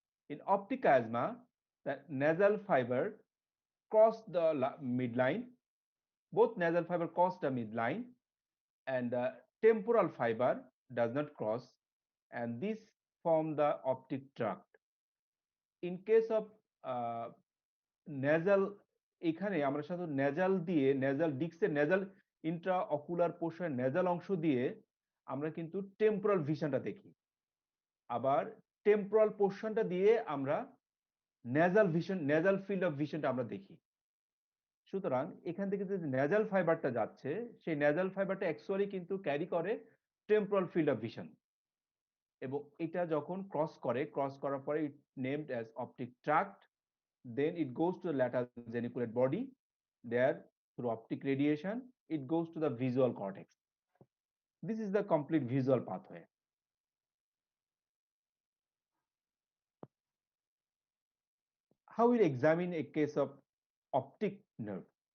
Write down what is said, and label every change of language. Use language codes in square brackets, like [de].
[en] In optic chiasma, the nasal fiber cross the midline. Both nasal fiber cross the midline, and the temporal fiber does not cross, and this form the optic tract. In case of nasal, [bn] এখানে আমরা সাধারণত nasal দিয়ে nasal ডিস্কের nasal intraocular portion nasal অংশ দিয়ে আমরা কিন্তু temporal ভিশনটা দেখি, আবার টেম্পোরাল পোর্শনটা দিয়ে আমরা nasal vision nasal field of visionটা আমরা দেখি। সুতরাং এখান থেকে যে নেজাল ফাইবারটা যাচ্ছে সেই নেজাল ফাইবারটা অ্যাকচুয়ালি কিন্তু ক্যারি করে টেম্পোরাল ফিল্ড অফ ভিশন, এবং এটা যখন ক্রস করার পরে [en] It named as optic tract, then it goes to the lateral geniculate body. There, through optic radiation, it goes to the visual cortex. This is the complete visual pathway. How will examine a case of optic nerve?